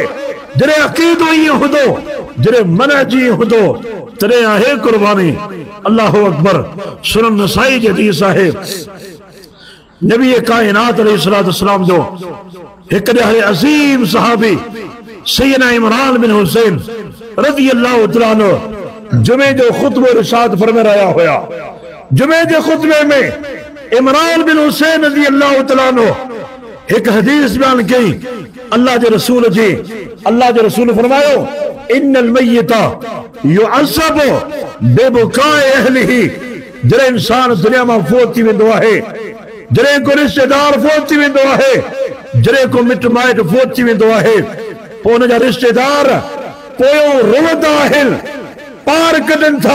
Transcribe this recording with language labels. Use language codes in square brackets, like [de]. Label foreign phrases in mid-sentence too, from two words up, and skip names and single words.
[sd] जॾहिं अक़ीदो ईअं हूंदो, जॾहिं मनहज ईअं हूंदो तॾहिं आहे कुर्बानी। [ar] الله أكبر. [sd] सुनन नसाई जी हदीस आहे, नबी कायनात अलैहिस्सलाम जो हिकु ॾाढे अज़ीम सहाबी सैयदना इमरान बिन हुसैन [ar] رضي الله تعالى عنه [sd] जुमे जो खुतबो इरशाद फरमाए रहिया हुया। जुमे जे खुतबे में इमरान बिन हुसैन [ar] رضي الله تعالى عنه [sd] हिकु हदीस बयान कई अल्लाह जे रसूल जी। अल्लाह जे रसूल फरमायो [ar] إن الميت يعذب ببكاء أهله. [sd] जॾहिं इंसान दुनिया मां फौत थी वेंदो आहे, जॾहिं को रिश्तेदार फौत थी वेंदो आहे, जॾहिं को मिट माइट फौत थी वेंदो आहे, पोइ हुन जा रिश्तेदार पोयों रोवंदा आहिनि, पार कढनि था।